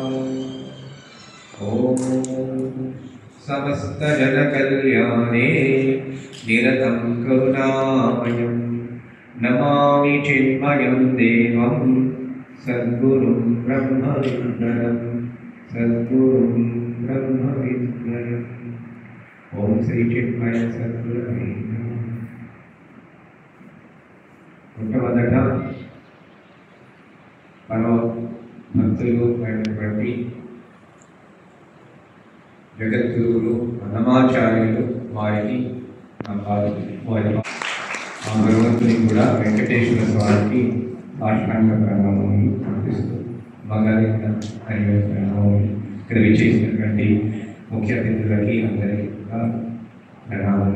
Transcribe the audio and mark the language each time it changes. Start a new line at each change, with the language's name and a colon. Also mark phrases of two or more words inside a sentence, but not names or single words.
Sanskrit: ॐ समस्तजनकल्याणे निरतं करुणामयं नमामि चिन्मयं देवं सद्गुरुं ब्रह्मविद्वरं सद्गुरुं ब्रह्मविद्वरम्। ओम श्री चिन्मय सद्गुरुवे नमः।
Telugu: మొట్టమొదట పరమ భక్తులు అయినటువంటి జగద్గురువులు అన్నమాచార్యులు వారికి వారి ఆ భగవంతుని కూడా వెంకటేశ్వర స్వామికి సాష్టాంగ ప్రణామాన్ని అర్పిస్తూ మగలింగ హరివ ప్రణామాన్ని ఇక్కడ విచ్చేసినటువంటి ముఖ్య అతిథులకి అందరికీ కూడా ప్రణామాలు.